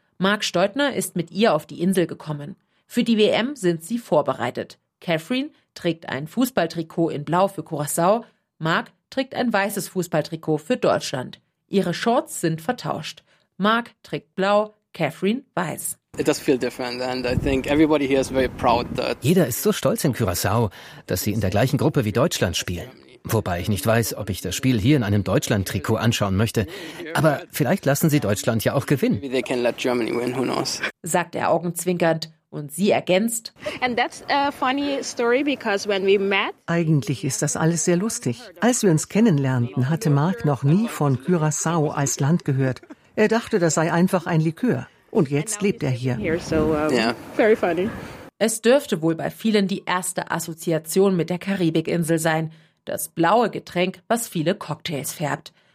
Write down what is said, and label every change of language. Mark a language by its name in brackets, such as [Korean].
[German] Mark Steutner ist mit ihr auf die Insel gekommen. Für die WM sind sie vorbereitet. Catherine trägt ein Fußballtrikot in Blau für Curaçao. Mark trägt ein weißes Fußballtrikot für Deutschland. Ihre Shorts sind vertauscht. Mark trägt blau, Catherine weiß. [English] It does feel different and I think everybody here is very proud that. [German] Jeder ist so stolz in Curaçao, dass sie in der gleichen Gruppe wie Deutschland spielen. Wobei ich nicht weiß, ob ich das Spiel hier in einem Deutschland-Trikot anschauen möchte. Aber vielleicht lassen sie Deutschland ja auch gewinnen. [English] Maybe they can let Germany win, who knows? [German] Sagt er augenzwinkernd. Und sie ergänzt: [English] And that's a funny story because when we met. [German] Eigentlich ist das alles sehr lustig. Als wir uns kennenlernten, hatte Mark noch nie von Curaçao als Land gehört. Er dachte, das sei einfach ein Likör. Und jetzt lebt er hier. [English] Very funny. [German] Es dürfte wohl bei vielen die erste Assoziation mit der Karibikinsel sein: das blaue Getränk, was viele Cocktails färbt.